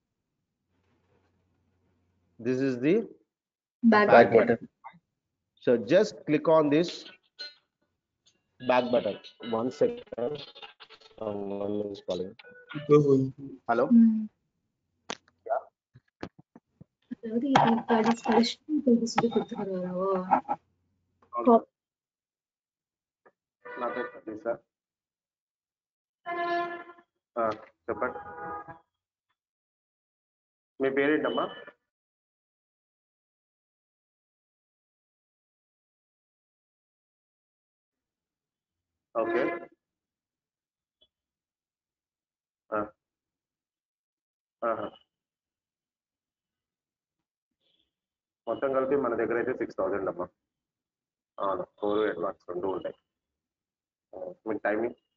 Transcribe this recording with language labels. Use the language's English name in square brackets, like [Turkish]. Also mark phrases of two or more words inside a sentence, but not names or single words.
[English] This is the Back back Back button. button. button. So just click on this back button. 1 second. Someone is calling. Hello. Hmm. Yeah. [Tamil] அதாவது இது படிச்சுட்டு சொல்லி கொடுத்துருவாரோ [English] Okay. [Telugu] నాతో సార్ చెప్పండి మీ పేరేంటమ్మా ఓకే మొత్తం కలిపి మన దగ్గర అయితే 6000 అమ్మా అవును 4 అడ్వాన్స్ రెండు ఉంటాయి మీ టైమింగ్